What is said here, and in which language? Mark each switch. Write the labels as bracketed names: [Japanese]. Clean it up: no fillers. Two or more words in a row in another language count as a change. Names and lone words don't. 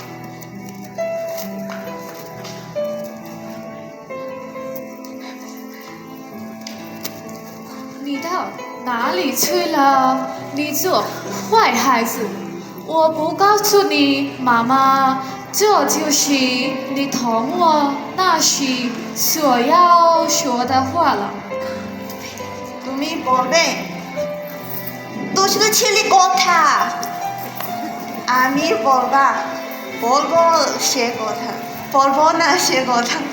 [Chinese] 你到哪里去了？你这坏孩子！我不告诉你，妈妈，这就是你同我那时所要说的话了。 [Bangla] তুমি বলবে দুষ্টু ছেলে কথা আমি বলবো সে কথা বলবো না সে কথা